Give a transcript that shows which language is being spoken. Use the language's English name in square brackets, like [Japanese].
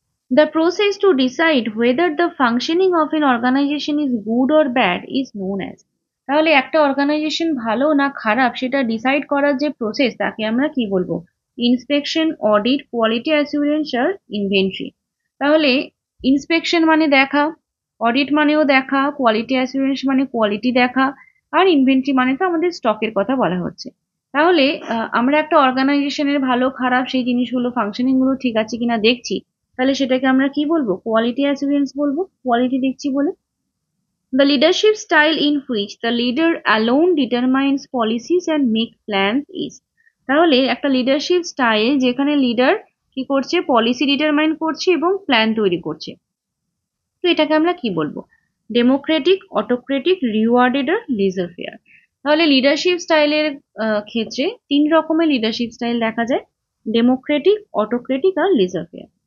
[English] The process to decide whether the functioning of an organization is good or bad is known as, [Bangla] তাহলে একটা organisation ভালো না খারাপ সেটা ডিসাইড করার যে প্রসেস তাকে আমরা কি বলবো? ইন্সপেকশন, অডিট, কোয়ালিটি অ্যাসুরেন্স আর ইনভেন্টরি। তাহলে ইন্সপেকশন মানে দেখা, অডিট মানেও দেখা, কোয়ালিটি অ্যাসুরেন্স মানে কোয়ালিটি দেখা, আর ইনভেন্টরি মানে তো আমাদের স্টকের কথা বলা হচ্ছে। তাহলে আমরা একটা অর্গানাইজেশনের ভালো খারাপ সেই জিনিসগুলো ফাংশনিং গুলো ঠিক আছে কিনা দেখছি, তাহলে সেটাকে আমরা কি বলবো? কোয়ালিটি অ্যাসুরেন্স বলবো, কোয়ালিটি দেখছি বলে। [English] The leadership style in which the leader alone determines policies and make plans is, [Bangla] তাহলে একটা লিডারশিপ স্টাইল যেখানে লিডার কি করছে? পলিসি ডিটারমাইন করছে এবং প্ল্যান তৈরি করছে। তো এটাকে আমরা কি বলবো? ডেমোক্রেটিক, অটোক্রেটিক, রিওয়ার্ডেড আর লিজার ফেয়ার। তাহলে লিডারশিপ স্টাইলের ক্ষেত্রে 3 রকমের লিডারশিপ স্টাইল দেখা যায়: ডেমোক্রেটিক, অটোক্রেটিক আর লিজার ফেয়ার।